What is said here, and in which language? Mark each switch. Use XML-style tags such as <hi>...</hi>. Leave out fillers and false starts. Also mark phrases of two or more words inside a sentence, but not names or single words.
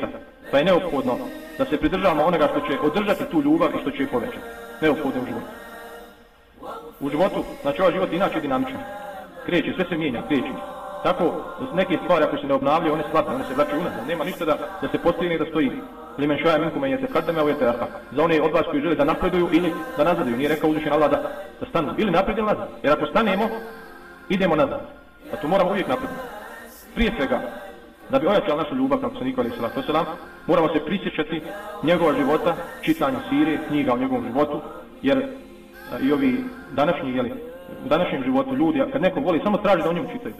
<bs>Pa je neophodno da se pridržavamo onoga što će održati tu ljubav i što će je povećati. Neophodno u životu. U životu, znači ovaj život inače dinamičan. Kreće, sve se mijenja, kreće. Tako da neke stvari ako se ne obnavljaju, one slabe, one se vraćaju unazad. Nema ništa da se postigne i da stoji.</bs> <ar>لمن شاء منكم أن يتقدم أو يتأخر.</ar> <bs>Za one od vas koji žele da napreduju ili da nazaduju. Nije rekao uzvišen Allah da stanu ili naprijed ili nazad. Jer ako stanemo, idemo nazad. A to moramo uvijek naprijed. Prije svega, da bi ojačali našu ljubav prema poslaniku</bs> <ar>عليه الصلاة والسلام,</ar> <bs>moramo se prisjećati njegova života, čitanju sire, knjiga o njegovom životu, jer i ovi današnji, u današnjem životu ljudi, kad neko voli, samo traži da o njemu čitaju.</bs>